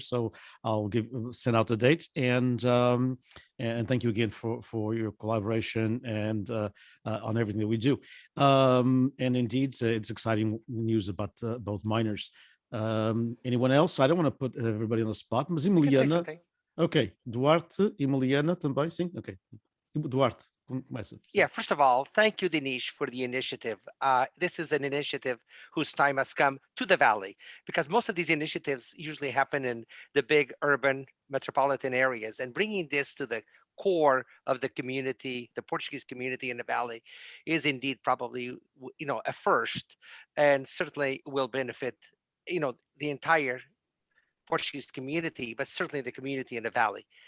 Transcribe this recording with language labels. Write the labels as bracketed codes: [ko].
[en] So I'll send out the date. And thank you again for your collaboration and on everything that we do. And indeed, it's exciting news about both minors. Anyone else? I don't want to put everybody on the spot. [pt] Mas Emiliana. Okay, Duarte, Emiliana também, sim? Okay, Duarte, começa. [en] Yeah, first of all, thank you, Dinesh, for the initiative. This is an initiative whose time has come to the Valley, because most of these initiatives usually happen in the big urban metropolitan areas, and bringing this to the core of the community, the Portuguese community in the Valley, is indeed probably, a first, and certainly will benefit, the entire Portuguese community, but certainly the community in the Valley.